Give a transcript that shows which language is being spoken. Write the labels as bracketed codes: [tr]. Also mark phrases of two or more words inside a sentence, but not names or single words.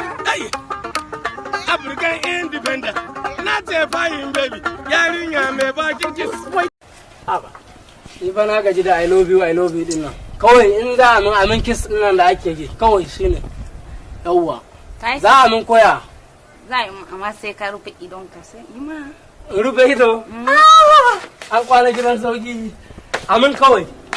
[ha] Ai, African Independent. Na ce [en] fine baby, [ha] yarinya mai bakin kiss. Haba, ni fa na gaji da [en] I love you, I love you [ha] din nan. Kawai in za a min, a min kiss din nan da ake yi, kawai shi ne. Yawwa. Kai Za a min koya. Za a yi min, amma sai ka rufe idonka, sai yi ma. In rufe ido? Mm. Ah! An kwana gidan sauki. A min kawai.